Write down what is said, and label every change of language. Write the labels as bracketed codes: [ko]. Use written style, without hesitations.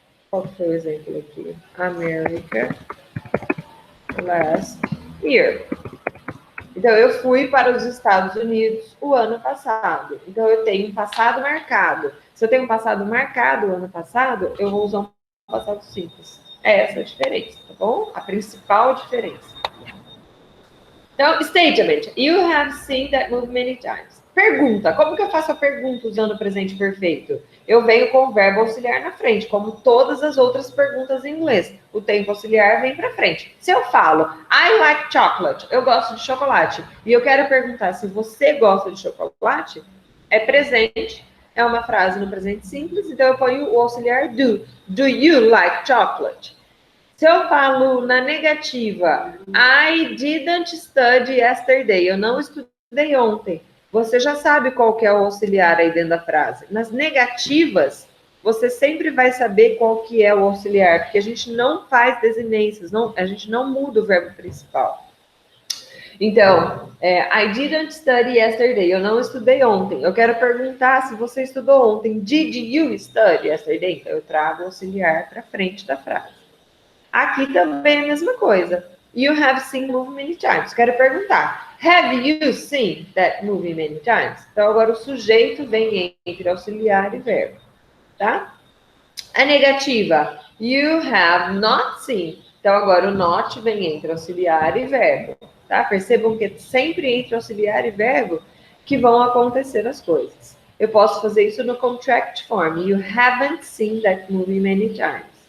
[pt] Qual foi o exemplo aqui? [en] America last year. [pt] Então, eu fui para os Estados Unidos o ano passado. Então, eu tenho um passado marcado. Se eu tenho um passado marcado o ano passado, eu vou usar um passado simples. É essa a diferença, tá bom? A principal diferença. Então, statement. [en] You have seen that movie many times. [pt] Pergunta. Como que eu faço a pergunta usando o presente perfeito? Eu venho com o verbo auxiliar na frente, como todas as outras perguntas em inglês. O tempo auxiliar vem para frente. Se eu falo, [en] I like chocolate, [pt] eu gosto de chocolate, e eu quero perguntar se você gosta de chocolate, é presente, é uma frase no presente simples, então eu ponho o auxiliar do. [en] Do you like chocolate? [pt] Se eu falo na negativa, [en] I didn't study yesterday, [pt] eu não estudei ontem, você já sabe qual que é o auxiliar aí dentro da frase. Nas negativas, você sempre vai saber qual que é o auxiliar, porque a gente não faz desinências, a gente não muda o verbo principal. Então, [en] I didn't study yesterday, [pt] eu não estudei ontem. Eu quero perguntar se você estudou ontem. [en] Did you study yesterday? [pt] Então, eu trago o auxiliar para frente da frase. Aqui também é a mesma coisa. [en] You have seen the movie many times. [pt] Quero perguntar. [en] Have you seen that movie many times? [pt] Então, agora o sujeito vem entre auxiliar e verbo. Tá? A negativa. [en] You have not seen. [pt] Então, agora o not vem entre auxiliar e verbo. Tá? Percebam que é sempre entre auxiliar e verbo que vão acontecer as coisas. Eu posso fazer isso no contract form. [en] You haven't seen that movie many times.